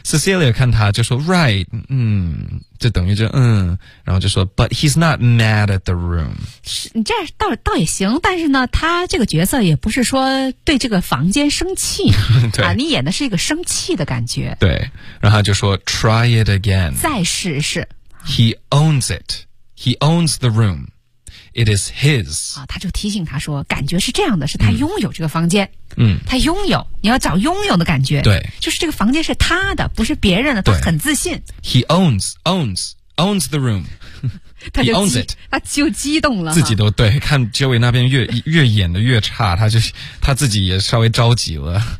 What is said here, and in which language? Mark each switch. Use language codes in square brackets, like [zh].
[zh] Cecilia 看他就说 [en] right, [zh] 就等于就然后就说 [en] but he's not mad at the room。 [zh] 你这倒也行，但是呢他这个角色也不是说对这个房间生气。对啊，你演的是一个生气的感觉。对，然后就说 [en] try it again, [zh] 再试试。 [en] He owns it, he owns the room, it is his、 [zh] 他就提醒他说感觉是这样的，是他拥有这个房间。他拥有，你要找拥有的感觉。对，就是这个房间是他的，不是别人的，他很自信。 [en] He owns the room. He owns it. [zh] 他就激动了，自己都对，看 Joey 那边越演的越差，他自己也稍微着急了。